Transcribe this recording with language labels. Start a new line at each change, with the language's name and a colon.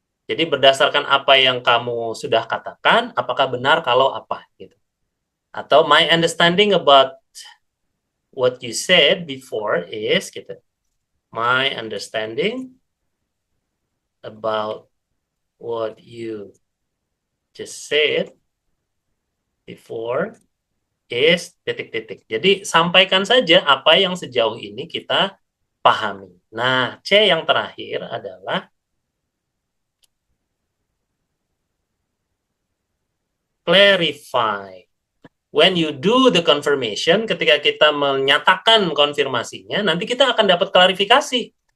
Indonesian: Jadi berdasarkan apa yang kamu sudah katakan, apakah benar kalau apa gitu.
English: Atau my understanding about what you said before is
Indonesian: gitu.
English: My understanding about what you just said before is
Indonesian: titik-titik. Jadi sampaikan saja apa yang sejauh ini kita pahami. Nah, C yang terakhir adalah clarify.
English: When you do the confirmation,
Indonesian: ketika kita menyatakan konfirmasinya, nanti kita akan dapat klarifikasi.